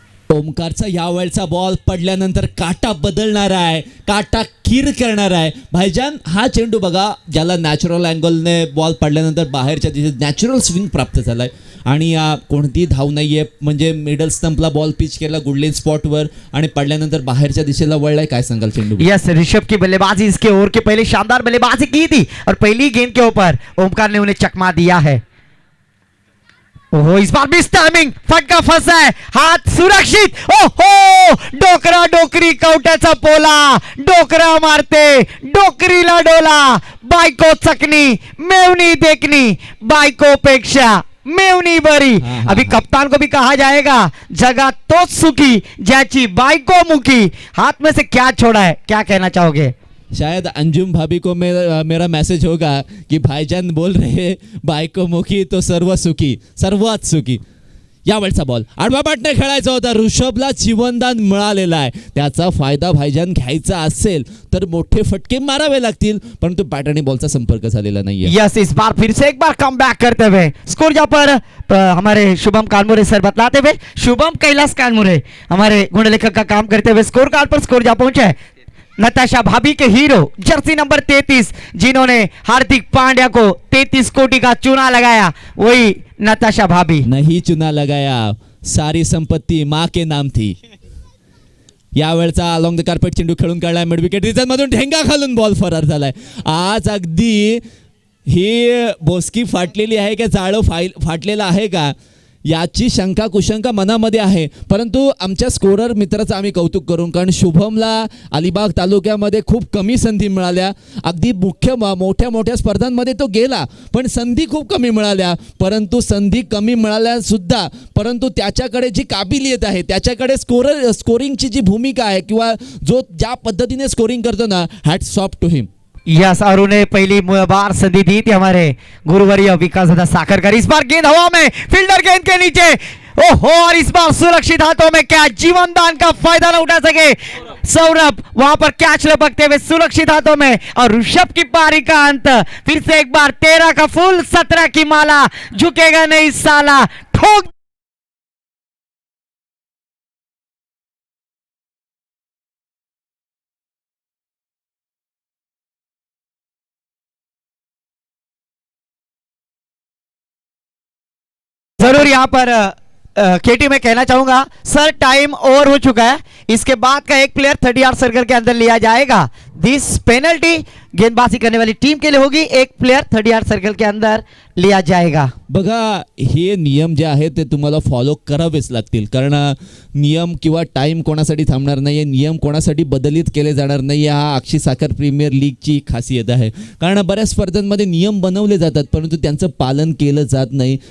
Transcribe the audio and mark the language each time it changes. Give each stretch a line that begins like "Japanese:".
Marathi: ओमकारचा यावेळचा ball पडल्यानंतर काटा बदलणार आहे, काटा खीर करणार आहे. भाईजान हा चेंडू बघा, ज्याला नॅचरल अँगलने बॉल पडल्यानंतर बाहेरच्या दिशेत नॅचरल स्विंग प्राप्त झालाय आणि कोणती धाव नाहीये. म्हणजे मिडल स्टंपला बॉल पिच केला गुडलेन स्पॉटवर आणि पडल्यानंतर बाहेरच्या दिशेला वळलाय. काय सांगाल चेंडू?
Hindi: यस, ऋषभ की बल्लेबाजी इसके ओवर के पहले शानदार बल्लेबाजी की थी, और पहली गेंद के ऊपर ओमकार ने उन्हें चकमा दिया है. ओहो, इस बार मिस टाइमिंग, फटका फंसा है, हाथ सुरक्षित.
Marathi: ओहो, डोकरा डोकरी कवट्याचा पोला, डोकरा मारते डोकरीला डोला. बायको चकनी मेवनी देखनी, बायको पेक्षा मेवनी बरी.
Hindi: अभी कप्तान को भी कहा जाएगा जगह तो
Marathi: सुखी ज्याची बायको मुखी.
Hindi: हाथ में से क्या छोड़ा है, क्या कहना चाहोगे? शायद अंजुम भाभी को मेरा मैसेज होगा कि भाईजान बोल रहे
Marathi: बायको मुखी तो सर्व सुखी, सर्वात सुखी. यावेळचा बॉल आडवा पाटने खेळायचा होता. ऋषभला जीवनदान मिळालेला आहे. त्याचा फायदा भाईजान घ्यायचा असेल तर मोठे फटके मारावे लागतील, परंतु बॅट आणि बॉलचा संपर्क झालेला नाहीये. यस, इस बार फिर से एक बार कम बैक करते हुए स्कोर जहाँ पर हमारे शुभम कानमुरे सर बतलाते हुए, शुभम कैलाश कानमुरे हमारे गुणलेखक का काम करते हुए स्कोर कार्ड पर स्कोर जहाँ पहुंचा है नताशा भाभी के हीरो जर्सी नंबर 33, जिन्होंने हार्दिक पांड्या को 33 कोटी का चूना लगाया, वही नताशा भाभी. नहीं चुना लगाया, सारी संपत्ती माँ के नाम थी. यावेळचा अलॉंग द कार्पेट चेंडू खेळून काढलाय. मिड विकेट रिजन मधून ठेंगा घालून बॉल फरार झालाय. आज अगदी ही बोसकी फाटलेली आहे का जाळं फाटलेलं आहे का याची शंका कुशंका मनामध्ये आहे. परंतु आमच्या स्कोरर मित्राचं आम्ही कौतुक करू, कारण शुभमला अलिबाग तालुक्यामध्ये खूप कमी संधी मिळाल्या. अगदी मोठ्या मोठ्या स्पर्धांमध्ये तो गेला, पण संधी खूप कमी मिळाल्या. परंतु संधी कमी मिळाल्या सुद्धा, परंतु त्याच्याकडे जी काबिलियत आहे, त्याच्याकडे स्कोरिंगची जी भूमिका आहे किंवा जो ज्या पद्धतीने स्कोरिंग करतो ना,
English: Hats off to him.
Hindi: Yes, और उन्हें पहली बार संधि दी थी हमारे गुरुवर्य विकास दादा साखरकर. इस बार गेंद हवा में, फील्डर गेंद के नीचे. ओहो, और इस बार सुरक्षित हाथों में, क्या जीवनदान का फायदा न उठा सके सौरभ, वहां पर कैच लपकते हुए सुरक्षित हाथों में. और ऋषभ की पारी का अंत. फिर से एक बार 13 का फूल 17 की माला, झुकेगा नहीं साला, ठोक. जरूर यहाँ पर केटी मैं कहना चाहूंगा सर, टाइम ओवर हो चुका है. इसके बाद का एक प्लेयर 30 यार्ड सर्कल के अंदर लिया जाएगा. दिस पेनल्टी गेंदबाजी करने वाली टीम के लिए होगी. एक प्लेयर 30 यार्ड सर्कल के अंदर लिया जाएगा.
Marathi: बघा, हे नियम जे आहेत ते तुम्हाला फॉलो करावेच लागतील, कारण नियम किंवा टाइम कोणासाठी थांबणार नाहीये, नियम कोणासाठी बदलित केले जाणार नाही. हा अक्षी साखर प्रीमियर लीगची खासियत आहे, कारण बऱ्याच स्पर्धांमध्ये नियम बनवले जातात परंतु त्यांचं पालन केलं जात नाही.